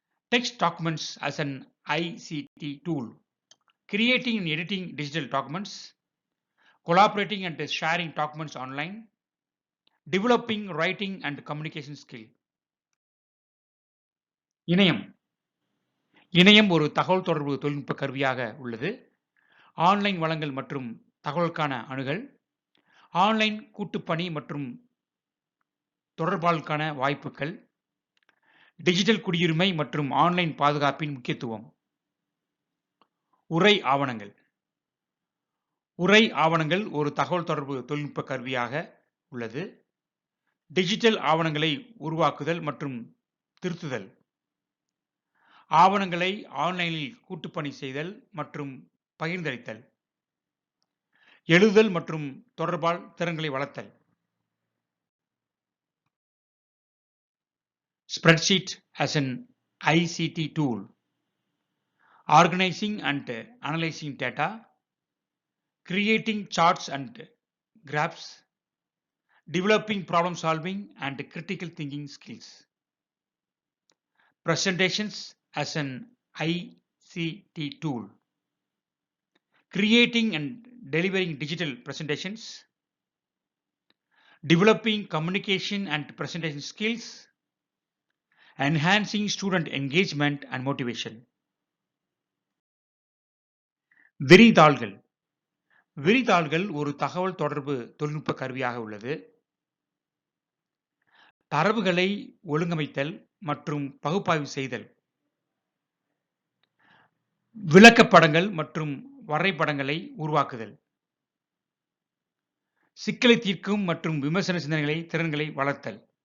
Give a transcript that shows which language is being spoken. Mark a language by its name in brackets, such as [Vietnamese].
[English] Text documents as an ICT tool, creating and editing digital documents, collaborating and sharing documents online, developing writing and communication skill. [Tamil] இணையம் ஒரு தகவல் தொடர்பு தொழில்நுட்ப கருவியாக உள்ளது. ஆன்லைன் வளங்கள் மற்றும் தகவலுக்கான அணுகல், ஆன்லைன் கூட்டுப்பணி மற்றும் தொடர்பாளருக்கான வாய்ப்புகள், டிஜிட்டல் குடியுரிமை மற்றும் ஆன்லைன் பாதுகாப்பின் முக்கியத்துவம். உரை ஆவணங்கள். உரை ஆவணங்கள் ஒரு தகவல் தொடர்பு தொழில்நுட்ப கருவியாக உள்ளது. டிஜிட்டல் ஆவணங்களை உருவாக்குதல் மற்றும் திருத்துதல், ஆவணங்களை ஆன்லைனில் கூட்டுப்பணி செய்தல் மற்றும் பகிர்ந்தளித்தல், எழுதுதல் மற்றும் தொடர்பால் திறன்களை வளர்த்தல். [English] Spreadsheet as an ICT tool, organizing and analyzing data, creating charts and graphs, developing problem solving and critical thinking skills. Presentations as an ICT tool, creating and delivering digital presentations, developing communication and presentation skills, enhancing student engagement and motivation. [Tamil] விரிதாள்கள். விரிதாள்கள் ஒரு தகவல் தொடர்பு தொழில்நுட்ப கருவியாக உள்ளது. தரவுகளை ஒழுங்கமைத்தல் மற்றும் பகுப்பாய்வு செய்தல், விளக்கப்படங்கள் மற்றும் வரைபடங்களை உருவாக்குதல், சிக்கலை தீர்க்கும் மற்றும் விமர்சன சிந்தனைகளை திறன்களை வளர்த்தல்.